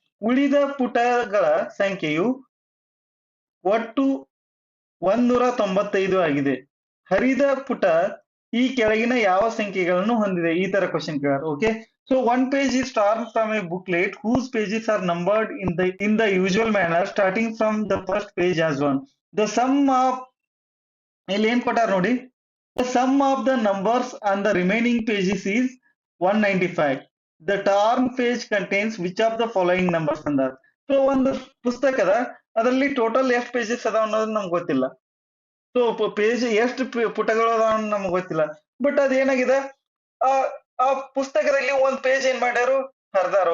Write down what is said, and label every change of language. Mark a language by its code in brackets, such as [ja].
[kn] ಉಳಿದ ಪುಟಗಳ ಸಂಖ್ಯೆಯು ಒಟ್ಟು 195 ಆಗಿದೆ. ಹರಿದ ಪುಟ ಈ ಕೆಳಗಿನ ಯಾವ ಸಂಖ್ಯೆಗಳನ್ನು ಹೊಂದಿದೆ? ಈ ತರ question ಕೇಳ್ಯಾರ. Okay. [en] So one page is torn from a booklet whose pages are numbered in the usual manner starting from the first page as one. The sum of [kn] ಇಲ್ಲಿ ಏನ್ ಕೊಟ್ಟಾರ ನೋಡಿ, [en] the sum of the numbers on the remaining pages is 195. The torn page contains which of the following numbers [kn] ಅಂದ. So ಒಂದು ಪುಸ್ತಕದ ಅದರಲ್ಲಿ total ಎಷ್ಟು pages ಅದಾವ ಅನ್ನೋದು ನಮ್ಗೆ ಗೊತ್ತಿಲ್ಲ. ಸೊ ಪೇಜ್ ಎಷ್ಟು ಪುಟಗಳು ಅದಾವ ನಮ್ಗೆ ಗೊತ್ತಿಲ್ಲ. ಬಟ್ ಅದೇನಾಗಿದೆ, ಆ ಆ ಪುಸ್ತಕದಲ್ಲಿ ಒಂದ್ ಪೇಜ್ ಏನ್ ಮಾಡ್ಯಾರು, ಹರಿದಾರ.